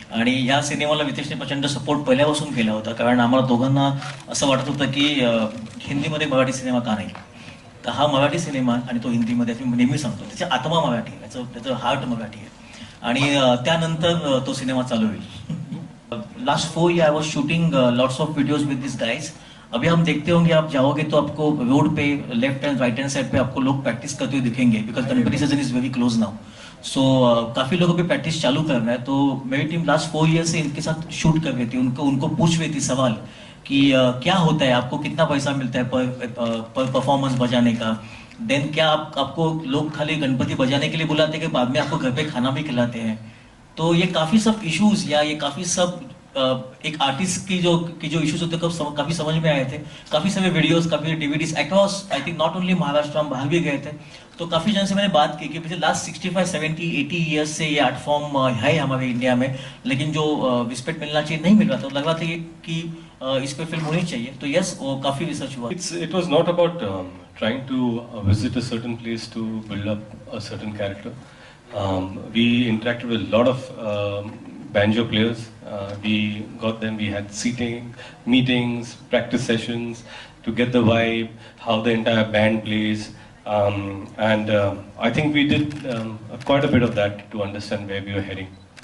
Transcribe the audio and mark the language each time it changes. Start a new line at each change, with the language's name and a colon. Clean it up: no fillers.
Marathi: आणि ह्या सिनेमाला वितेशने प्रचंड सपोर्ट पहिल्यापासून केला होता, कारण आम्हाला दोघांना असं वाटत होतं की हिंदीमध्ये मराठी सिनेमा का नाही. तर हा मराठी सिनेमा आणि तो हिंदीमध्ये, मी नेहमी सांगतो, त्याची आत्मा मराठी आहे, त्याचं हार्ट मराठी आहे. आणि त्यानंतर तो सिनेमा चालू होईल.
English: Last 4 years I was shooting lots of videos with this guys.
Hindi: अभी हम देखते होंगे, आप जाओगे तो आपको रोड पे left and right hand side पे आपको लोग प्रैक्टिस करते हुए दिखेंगे,
English: Because Ganpati season is very close now.
Hindi: सो काफ़ी लोगों की प्रैक्टिस चालू करना है. तो मेरी टीम लास्ट 4 years से इनके साथ शूट कर रही थी. उनको पूछ रही थी सवाल कि क्या होता है, आपको कितना पैसा मिलता है पर परफॉर्मेंस बजाने का, देन क्या आपको लोग खाली गणपति बजाने के लिए बुलाते हैं कि बाद में आपको घर पे खाना भी खिलाते हैं? तो ये काफ़ी सब इश्यूज या ये काफ़ी सब एक आर्टिस्ट की जो इश्यूज होते हैं काफ़ी समझ में आए थे। काफ़ी सारे वीडियोस, काफ़ी DVDs across,
English: I think not only
Hindi: Maharashtra, हम बाहर भी गए थे। तो काफ़ी जन से मैंने बात की कि पिछले लास्ट 65, 70, 80 ईयर्स से ये आर्ट फॉर्म है हमारे इंडिया में, लेकिन जो रिस्पेक्ट मिलना चाहिए नहीं मिल रहा था। तो लग रहा था कि इस पर फिल्म होनी चाहिए। तो यस, वो काफ़ी रिसर्च हुआ।
English: It was not about trying to visit a certain place to build up a certain character. We interacted with a lot of banjo players. We got them. We had seating, meetings, practice sessions to get the vibe, how the entire band plays, and I think we did quite a bit of that to understand where we were heading.